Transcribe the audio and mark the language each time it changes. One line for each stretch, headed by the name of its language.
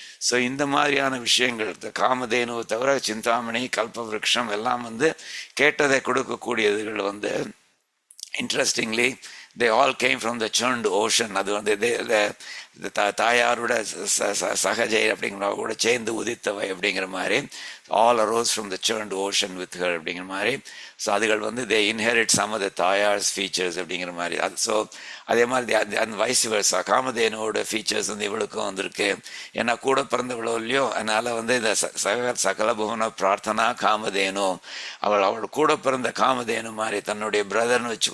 Tamil: So இந்த மாதிரியான விஷயங்கள் காமதேனுவை தவிர சிந்தாமணி கல்பவிருக்ஷம் எல்லாம் கேட்டதை கொடுக்கக்கூடியதுகள் interestingly
English: they all came from the churned ocean.
Tamil: அது தாயாரோட சகஜை அப்படிங்கிற கூட சேர்ந்து உதித்தவை அப்படிங்கிற மாதிரி.
English: all arose from the churned ocean with her
Tamil: அப்படிங்கிற மாதிரி.
English: so அதுகள் they inherit some of the தாயார்ஸ் features
Tamil: அப்படிங்கிற மாதிரி. அது ஸோ அதே மாதிரி அந்த வயசு வருஷா காமதேனுவோட ஃபீச்சர்ஸ் இவளுக்கும் வந்திருக்கு. ஏன்னா கூட பிறந்தவளோ இல்லையோ, அதனால் இந்த சகல புவன பிரார்த்தனா காமதேனு, அவள் கூட பிறந்த காமதேனு மாதிரி தன்னுடைய பிரதர்னு வச்சுக்கோங்க.